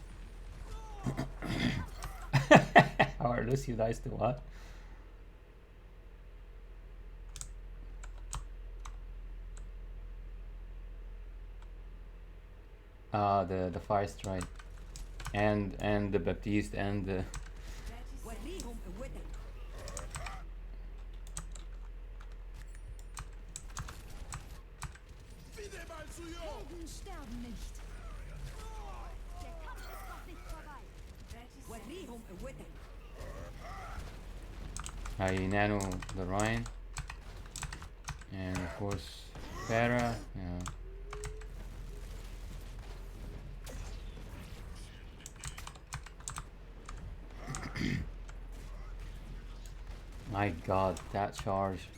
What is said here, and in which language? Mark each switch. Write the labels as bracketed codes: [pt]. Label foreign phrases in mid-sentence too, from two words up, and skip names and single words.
[en] Our Lucio dies to what? Ah, the fire strike, and the Baptiste and the [ar] وريهم قوتك. [de] Helden sterben nicht. Der Kampf ist noch nicht vorbei. وريهم قوتك. [en] I nano the Ryan, and of course Farah. Yeah. My God, that charge!